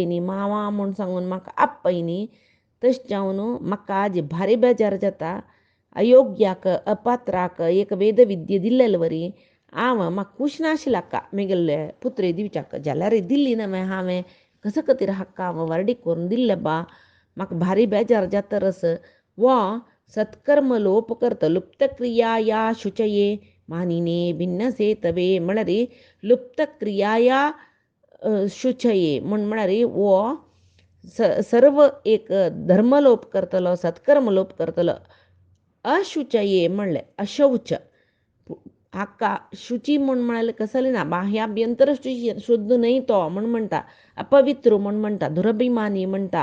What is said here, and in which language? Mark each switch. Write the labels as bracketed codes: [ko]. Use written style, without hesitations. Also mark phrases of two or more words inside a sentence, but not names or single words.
[kok] न्ही मावा म्हूण सांगून म्हाका आपय न्ही तशें जावन म्हाका आज भारी बेजार जाता अयोग्याक अपात्राक एक वेदविद्या दिल्लेले वरी हांव म्हाका खूश नाशिल्लें हाका म्हगेले पुत्रे दिवच्याक जाल्यार दिल्ली न्हय हांवें कसो खातीर हाका हांव वर्डी करून दिल्लें बा म्हाका भारी बेजार जाता रस वो सत्कर्म लोप करता [sa] लुप्त क्रियाया शुचये मानिने भिन्नसे तवे [kok] म्हळ्यार [sa] लुप्त क्रियाया शुचये [kok] म्हळ्यार वो सर्व एक धर्मलोप करतलो, सत्कर्म लोप करतलो. अशुचये म्हणले, अशौच. हाका शुची म्हण म्हणाले कसले ना बाह्याभ्यंतर शुद्ध नाही तो म्हण म्हणटा, अपवित्र म्हण म्हणटा, दुरभिमानी म्हणटा.